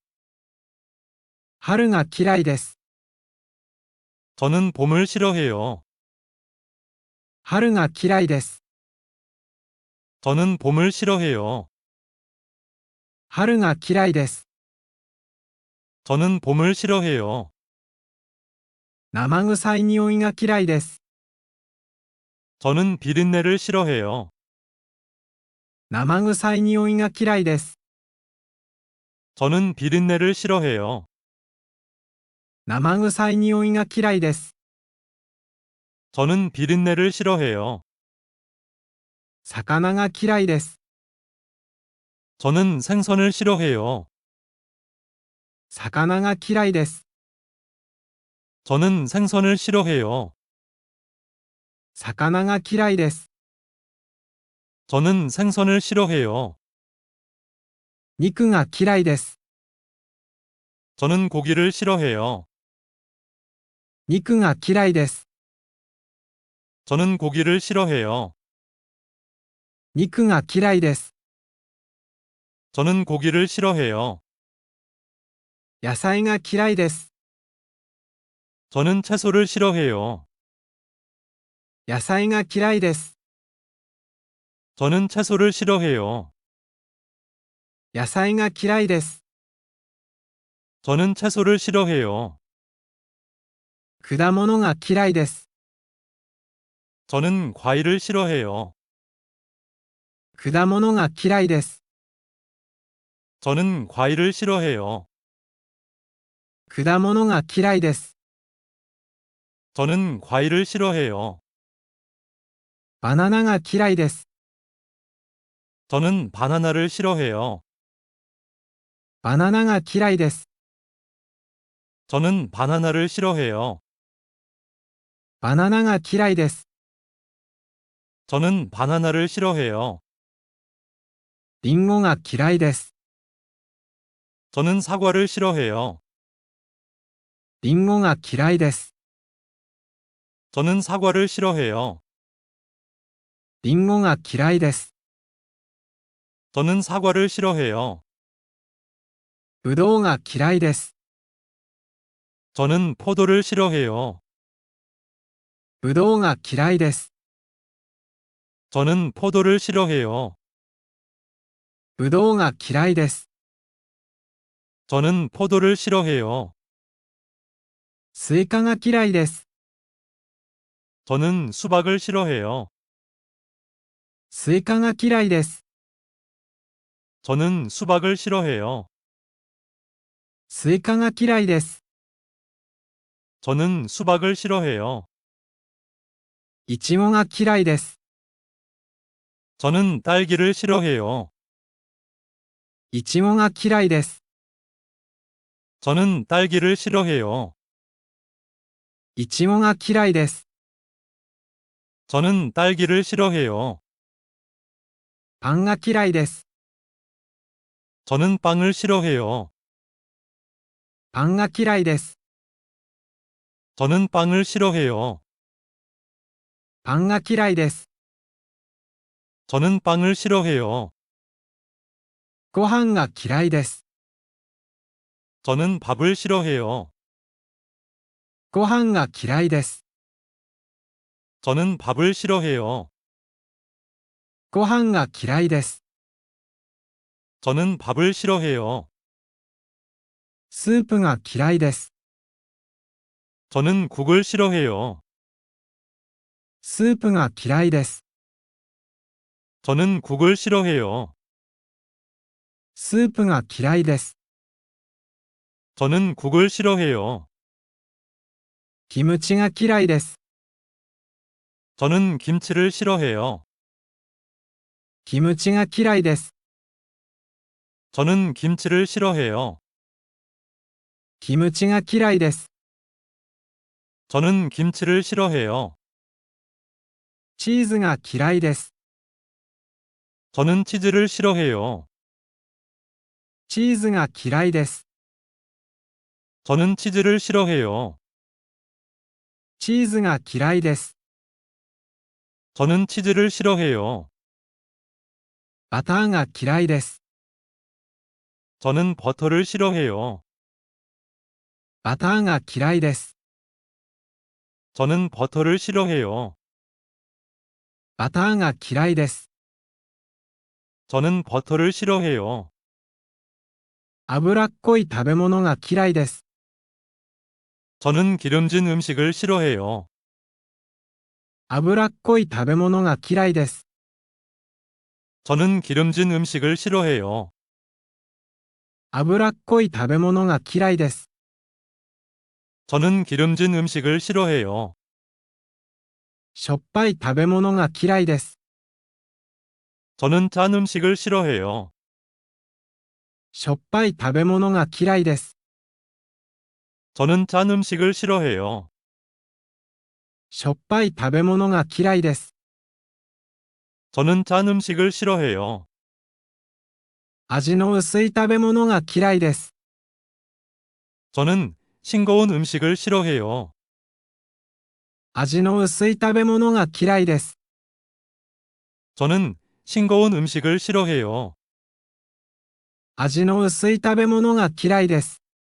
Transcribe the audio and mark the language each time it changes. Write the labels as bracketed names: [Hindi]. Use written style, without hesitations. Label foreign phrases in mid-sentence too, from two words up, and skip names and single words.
[Japanese] 春が嫌いです。 [Korean] 저는 봄을 싫어해요. [Japanese] 春が嫌いです。 [Korean] 저는 봄을 싫어해요. [Japanese] 春が嫌いです。 [Korean] 저는 봄을 싫어해요. [Japanese] 生臭い匂いが嫌いです。 [Korean] 저는 비린내를 싫어해요. [Japanese] 生臭い匂いが嫌いです。 [Korean] 저는 비린내를 싫어해요. [Japanese] 生臭い匂いが嫌いです。 [Korean] 저는 비린내를 싫어해요. [Japanese] 魚が嫌いです。 [Korean] 저는 생선을 싫어해요. [Japanese] 魚が嫌いです。 [Korean] 저는 생선을 싫어해요. [Japanese] 魚が嫌いです。 [Korean] 저는 생선을 싫어해요. [Japanese] 肉が嫌いです。 [Korean] 저는 고기를 싫어해요. [Japanese] 肉が嫌いです。 [Korean] 저는 고기를 싫어해요. [Japanese] 肉が嫌いです。 [Korean] 저는 고기를 싫어해요. [Japanese] 野菜が嫌いです。 [Korean] 저는 채소를 싫어해요. [Japanese] 野菜が嫌いです。 [Korean] 저는 채소를 싫어해요. [Japanese] 野菜が嫌いです。 [Korean] 저는 채소를 싫어해요. [Japanese] 果物が嫌いです。 [Korean] 저는 과일을 싫어해요. [Japanese] 果物が嫌いです。 [Korean] 저는 과일을 싫어해요. [Japanese] 果物が嫌いです。 [Korean] 저는 과일을 싫어해요. [Japanese] バナナが嫌いです。 [Korean] 저는 바나나를 싫어해요. [Japanese] バナナが嫌いです。 [Korean] 저는 바나나를 싫어해요. [Japanese] バナナが嫌いです。 [Korean] 저는 바나나를 싫어해요. [Japanese] リンゴが嫌いです。 [Korean] 저는 사과를 싫어해요. [Japanese] リンゴが嫌いです。 [Korean] 저는 사과를 싫어해요. [Japanese] リンゴが嫌いです。 [Korean] 저는 사과를 싫어해요. [Japanese] ぶどうが嫌いです。 [Korean] 저는 포도를 싫어해요. [Japanese] ぶどうが嫌いです。 [Korean] 저는 포도를 싫어해요. [Japanese] ぶどうが嫌いです。 [Korean] 저는 포도를 싫어해요. [Japanese] スイカが嫌いです。 [Korean] 저는 수박을 싫어해요. [Japanese] スイカが嫌いです。 [Korean] 저는 수박을 싫어해요. [Japanese] スイカが嫌いです。 [Korean] 저는 수박을 싫어해요. [Japanese] いちごが嫌いです。 [Korean] 저는 딸기를 싫어해요. [Japanese] いちごが嫌いです。 [Korean] 저는 딸기를 싫어해요. [Japanese] いちごが嫌いです。 [Korean] 저는 딸기를 싫어해요. [Japanese] パンが嫌いです。 [Korean] 저는 빵을 싫어해요. [Japanese] パンが嫌いです。 [Korean] 저는 빵을 싫어해요. [Japanese] パンが嫌いです。 [Korean] 저는 빵을 싫어해요. [Japanese] ご飯が嫌いです。 [Korean] 저는 밥을 싫어해요. [Japanese] ご飯が嫌いです。 [Korean] 저는 밥을 싫어해요. [Japanese] ご飯が嫌いです。 [Korean] 저는 밥을 싫어해요. [Japanese] スープが嫌いです。 [Korean] 저는 국을 싫어해요. [Japanese] スープが嫌いです。 [Korean] 저는 국을 싫어해요. [Japanese] スープが嫌いです。 [Korean] 저는 국을 싫어해요. [Japanese] キムチが嫌いです。 [Korean] 저는 김치를 싫어해요. [Japanese] キムチが嫌いです。 [Korean] 저는 김치를 싫어해요. [Japanese] キムチが嫌いです。 [Korean] 저는 김치를 싫어해요. [Japanese] チーズが嫌いです。 [Korean] 저는 치즈를 싫어해요. [Japanese] チーズが嫌いです。 [Korean] 저는 치즈를 싫어해요. [Japanese] チーズが嫌いです。 [Korean] 저는 치즈를 싫어해요. [Japanese] バターが嫌いです。 [Korean] 저는 버터를 싫어해요. [Japanese] バターが嫌いです。 [Korean] 저는 버터를 싫어해요. [Japanese] バターが嫌いです。 [Korean] 저는 버터를 싫어해요. [Japanese] 脂っこい食べ物が嫌いです。 [Korean] 저는 기름진 음식을 싫어해요. [Japanese] 脂っこい食べ物が嫌いです。 [Korean] 저는 기름진 음식을 싫어해요. [Japanese] 脂っこい食べ物が嫌いです。 [Korean] 저는 기름진 음식을 싫어해요. [Japanese] しょっぱい食べ物が嫌いです。 [Korean] 저는 짠 음식을 싫어해요. [Japanese] しょっぱい食べ物が嫌いです。 [Korean] 저는 짠 음식을 싫어해요. [Japanese] しょっぱい食べ物が嫌いです。 [Korean] 저는 짠 음식을 싫어해요. [Japanese] 味の薄い食べ物が嫌いです。 [Korean] 저는 싱거운 음식을 싫어해요. [Japanese] 味の薄い食べ物が嫌いです。 [Korean] 저는 싱거운 음식을 싫어해요. [Japanese] 味の薄い食べ物が嫌いです。